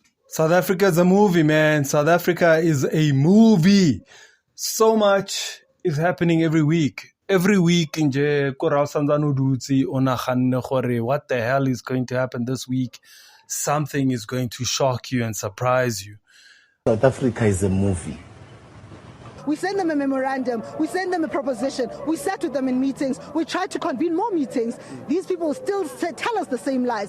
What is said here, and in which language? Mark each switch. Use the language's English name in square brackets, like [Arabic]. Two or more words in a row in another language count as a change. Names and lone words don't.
[English] South Africa is a movie, man. South Africa is a movie. So much is happening every week. Every week, [Tswana] nje ko ra santsane o dutse o naganne gore [English] what the hell is going to happen this week? Something is going to shock you and surprise you. South Africa is a movie. We send them a memorandum, we send them a proposition, we sat with them in meetings, we tried to convene more meetings. These people still tell us the same lies.